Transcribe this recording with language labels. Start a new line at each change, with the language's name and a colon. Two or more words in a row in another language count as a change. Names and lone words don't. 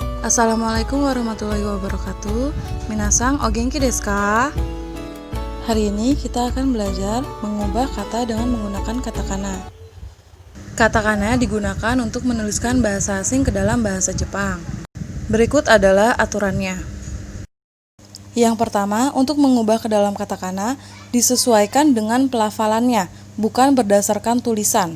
Arabic: السلام عليكم ورحمة الله وبركاته.
Japanese: 皆さん、お元気ですか?
Indonesian: Hari ini kita akan belajar mengubah kata dengan menggunakan katakana. Katakana digunakan untuk menuliskan bahasa asing ke dalam bahasa Jepang. Berikut adalah aturannya. Yang pertama, untuk mengubah ke dalam katakana disesuaikan dengan pelafalannya, bukan berdasarkan tulisan.